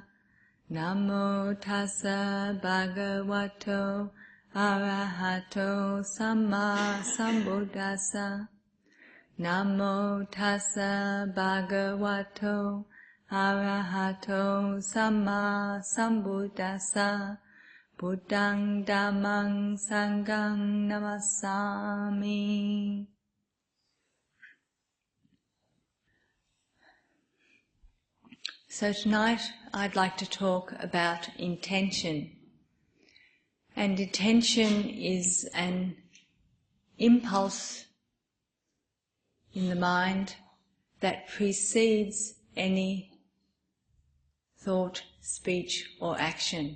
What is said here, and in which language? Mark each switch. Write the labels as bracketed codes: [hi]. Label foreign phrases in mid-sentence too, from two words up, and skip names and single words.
[pi] Namo tassa bhagavato arahato samma sambuddhassa. Namo tassa bhagavato arahato samma sambuddhassa. Buddhaṃ Dhammam Sanghaṃ Namassāmi. [en] So tonight I'd like to talk about intention. And intention is an impulse in the mind that precedes any thought, speech or action.